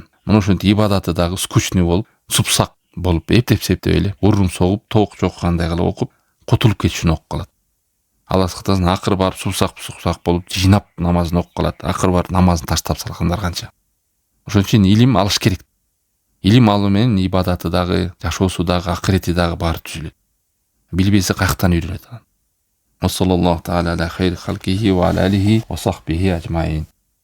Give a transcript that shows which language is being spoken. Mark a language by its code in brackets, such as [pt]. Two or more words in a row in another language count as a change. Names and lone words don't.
[ky] Мына ошентип ибадаты дагы скучный болуп, супсак болуп, эптеп-септеп эле урум согуп, тоок жоккандай кылып окуп, кутулуп кетиш үчүн окуп калат. Алла сактасын, акыры барып супсак болуп, жыйнап намазын окуп калат. Акыры барып намазын таштап салгандар канча. Ошон үчүн илим алыш керек. Илим алуу менен ибадаты дагы, жашоосу дагы, акырети дагы баары түзүлөт. Билбесе каяктан үйрөнөт анан. [ar] صلى الله تعالى على خير خلقه وعلى آله وصحبه أجمعين.